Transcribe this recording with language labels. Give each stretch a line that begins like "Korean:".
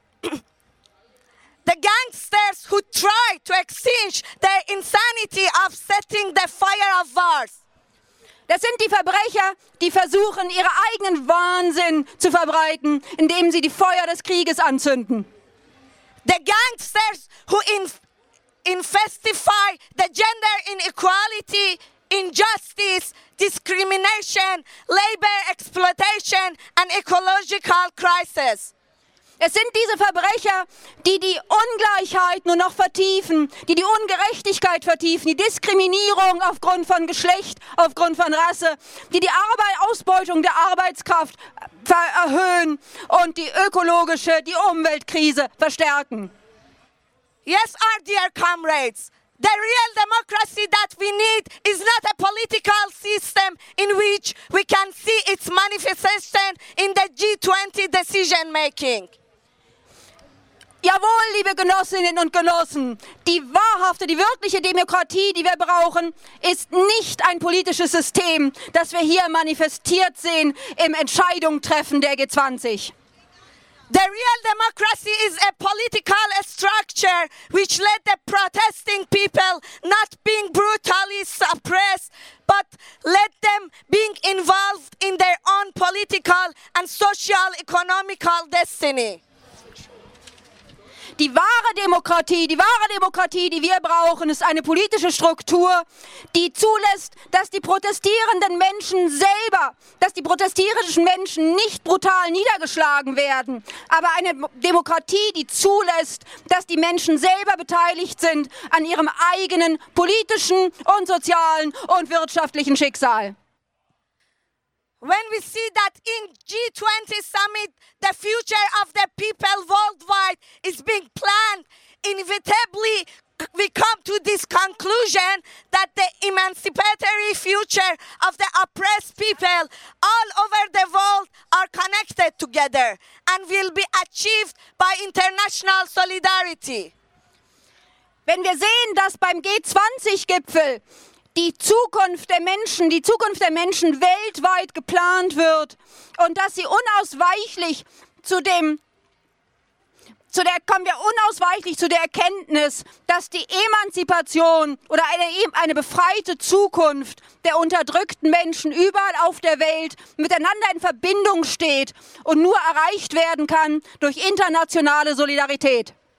English: The gangsters who try to exchange the insanity of setting the fire of wars.
German: Das sind die Verbrecher, die versuchen, ihren eigenen Wahnsinn zu verbreiten, indem sie die Feuer des Krieges anzünden.
English: The gangsters who infestify the gender inequality, injustice, discrimination, labor exploitation, and ecological crisis.
German: Es sind diese Verbrecher, die die Ungleichheit nur noch vertiefen, die die Ungerechtigkeit vertiefen, die Diskriminierung aufgrund von Geschlecht, aufgrund von Rasse, die die Ausbeutung der Arbeitskraft erhöhen und die ökologische, die Umweltkrise verstärken.
English: Yes, our dear comrades, the real democracy that we need is not a political system in which we can see its manifestation in the G20 decision making.
German: Jawohl, liebe Genossinnen und Genossen, die wahrhafte, die wirkliche Demokratie, die wir brauchen, ist nicht ein politisches System, das wir hier manifestiert sehen im Entscheidungstreffen der G20.
English: The real democracy is a political structure which let the protesting people not being brutally suppressed, but let them being involved in their own political and social economical destiny.
German: Die wahre Demokratie, die wir brauchen, ist eine politische Struktur, die zulässt, dass die protestierenden Menschen selber, dass die protestierenden Menschen nicht brutal niedergeschlagen werden, aber eine Demokratie, die zulässt, dass die Menschen selber beteiligt sind an ihrem eigenen politischen und sozialen und wirtschaftlichen Schicksal.
English: When we see that in G20 summit, the future of the people worldwide is being planned, inevitably we come to this conclusion that the emancipatory future of the oppressed people all over the world are connected together and will be achieved by international solidarity.
German: Wenn wir sehen, dass beim G20-Gipfel die Zukunft der Menschen weltweit geplant wird und dass sie unausweichlich kommen wir unausweichlich zu der Erkenntnis, dass die Emanzipation oder eine befreite Zukunft der unterdrückten Menschen überall auf der Welt miteinander in Verbindung steht und nur erreicht werden kann durch internationale Solidarität.